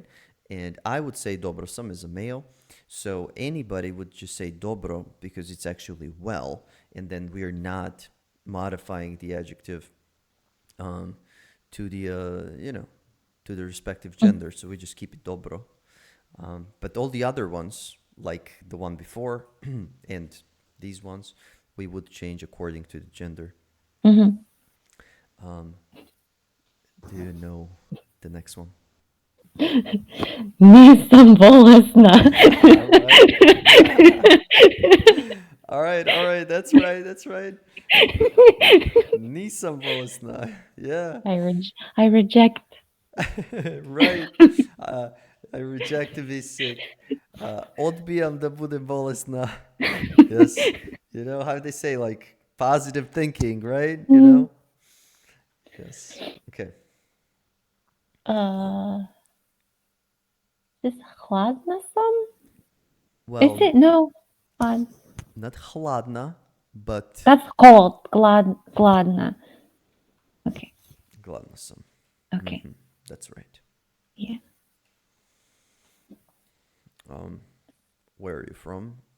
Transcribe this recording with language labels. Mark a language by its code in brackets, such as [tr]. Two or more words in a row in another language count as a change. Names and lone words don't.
[en] And I would say dobrosam as a male. So anybody would just say dobro because it's actually well, and then we're not modifying the adjective um, to the to the respective gender. So we just keep it dobro. But all the other ones, like the one before and these ones, we would change according to the gender. Um, do you know the next one? [sr] Nisam bolesna. [en] All right. All right. That's right. That's right. [sr] Nisam bolesna. [en] Yeah. I reject. Right. Uh, I reject to be sick. [sr] Odbijam da budem bolesna. [en] Yes. You know how they say, like, positive thinking, right? You know? Yes. Okay. [sr] This hladna sam? [en] Is Well, it no? Hlad. not hladna, but That's cold. Gladna. Okay. [sr] gladnosam. [en] Okay. That's right. Yeah. Where are you from?